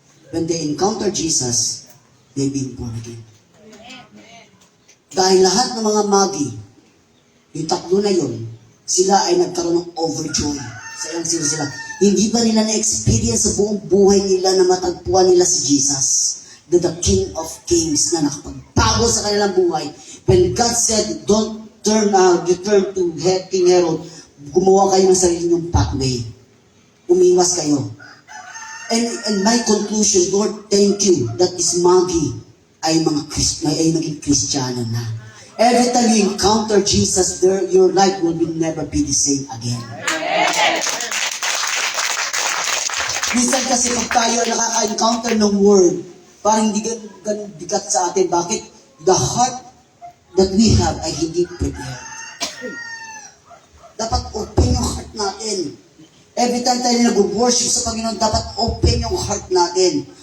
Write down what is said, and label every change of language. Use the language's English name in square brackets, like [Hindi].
[English] When they encounter Jesus, they've been born again. [Filipino] Dahil lahat ng mga magi, yung tatlo na yun, sila ay nagkaroon ng overjoy. Sila. Hindi ba nila na-experience sa buong buhay nila na matagpuan nila si Jesus? [English] the King of Kings [Filipino] na nakapagbago sa kanilang buhay. [English] When God said, don't return to King Herod, [Filipino] gumawa kayo ng sarili niyong pathway. Umiwas kayo. [English] And my conclusion, Lord, thank you that is Maggie [Filipino] ay naging Kristiyano na. [English] Every time you encounter Jesus there, your life will never be the same again. [Filipino] Minsan kasi pag tayo nakaka-encounter ng word, parang hindi ganun bigat sa atin. [English] Bakit? The heart that we have [Filipino] ay hindi [English] prepared. [Filipino] Dapat open yung heart natin. Every time tayo nag-worship sa Panginoon, dapat open yung heart natin.